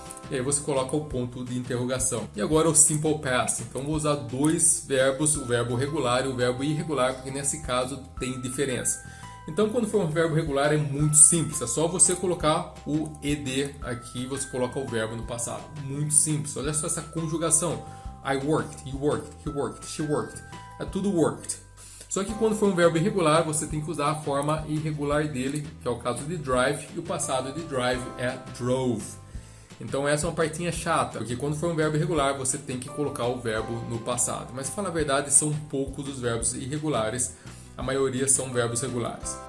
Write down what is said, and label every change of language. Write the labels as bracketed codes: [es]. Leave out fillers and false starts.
[pt] E aí você coloca o ponto de interrogação. E agora o Simple Past. Então vou usar 2 verbos, o verbo regular e o verbo irregular, porque nesse caso tem diferença. Então, quando for um verbo regular, é muito simples. É só você colocar o ed aqui e você coloca o verbo no passado. Muito simples. Olha só essa conjugação. [en] I worked, you worked, he worked, she worked. [pt] É tudo worked. Só que quando for um verbo irregular, você tem que usar a forma irregular dele, que é o caso de drive, e o passado de drive é drove. Então essa é uma partinha chata, porque quando for um verbo irregular, você tem que colocar o verbo no passado. Mas, para falar a verdade, são poucos os verbos irregulares. A maioria são verbos regulares.